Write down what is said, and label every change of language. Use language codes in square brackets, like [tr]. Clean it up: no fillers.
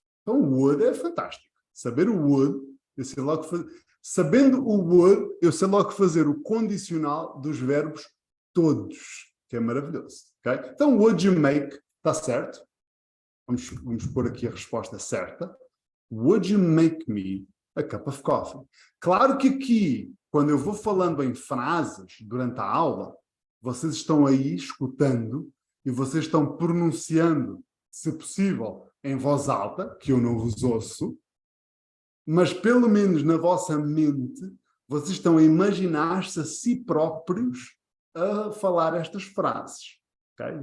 [pt] Então, o would é fantástico. Saber o would, eu sei logo sabendo o would, eu sei logo fazer o condicional dos verbos todos, que é maravilhoso. Okay? Então, [en] would you make, [pt] está certo? Vamos pôr aqui a resposta certa. [en] Would you make me a cup of coffee? [pt] Claro que aqui, quando eu vou falando em frases durante a aula, vocês estão aí escutando e vocês estão pronunciando, se possível, em voz alta, que eu não vos ouço, mas pelo menos na vossa mente, vocês estão a imaginar-se a si próprios a falar estas frases. Okay?